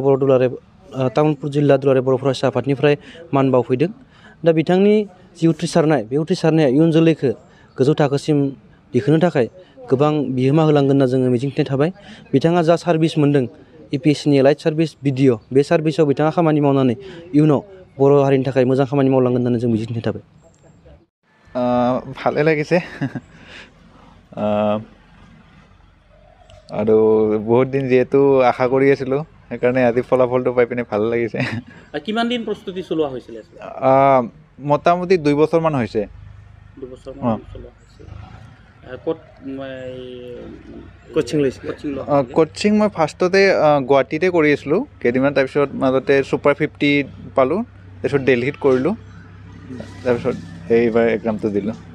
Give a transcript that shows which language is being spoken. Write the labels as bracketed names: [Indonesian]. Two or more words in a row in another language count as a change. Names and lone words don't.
[Bodo] जिल्ला दुलाराय बर' फरायसा आफादनिफ्राय मान बावफैदों दा बिथांनि जि उथ्रिसारनाय बे उथ्रिसारनाया इयुन जोलैखौ गोजौ थाखोसिम दिखोनो थाखाय गोबां बिहोमा होलांगोन होनना जोङो मिजिंथिनाय थाबाय बिथाङा जा सार्भिस मोन्दों APSCनि [English] light service [Bodo] BDO बे सार्भिसाव बिथाङा खामानि मावनानै इयुनाव बर' हारिनि थाखाय मोजां खामानि मावलांगोन होननानै जों मिजिंथिनाय थाबाय [Assamese] ভালে লাগিছে আৰু বহুত দিন যেহেতু আশা কৰি আছিলোঁ সেইকাৰণে আজি ফলাফলটো পাই পিনে ভাল লাগিছে কিমান দিন প্ৰস্তুতি চলোৱা হৈছিল মোটামুটি 2 বছৰমান হৈছে কোচিং মই ফাৰ্ষ্টতে গুৱাহাটীতে কৰি আছিলোঁ কেইদিনমান তাৰপিছত মাজতে ছুপাৰ 50 পালোঁ তাৰপিছত দিল্লীত কৰিলোঁ তাৰপিছত এইবাৰ এক্সামটো দিলোঁ